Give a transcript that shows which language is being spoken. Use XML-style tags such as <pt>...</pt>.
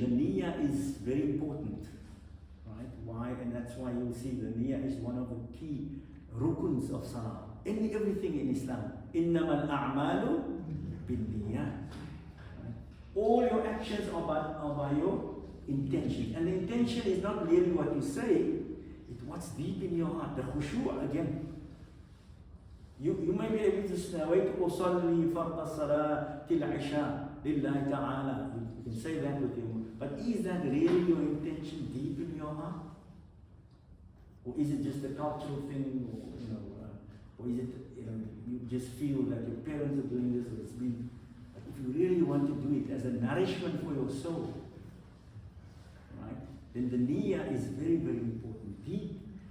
<en>The niyyah is very important. Right? Why? And that's why you'll see the niyyah is one of the key rukuns of salah. In everything in Islam.</en> <ar>إِنَّمَا الْأَعْمَالُ بِالنِّيَّاتِ.</ar> <en>All your actions are by your intention. And the intention is not merely what you say, it's what's deep in your heart. The khushu again. You may be able to say,</en> <ar>وَيْتُ أُصَلِّي فَرْضَ الصَّلَاةِ الْعِشَاءِ لِلَّهِ تَعَالَى.</ar> <en>You can say that with you. But is that really your intention deep in your heart? Or is it just a cultural thing? Or is it, you just feel that your parents are doing this, or it's been. But if you really want to do it as a nourishment for your soul, right, then the niyyah is very, very important. Deep.</en>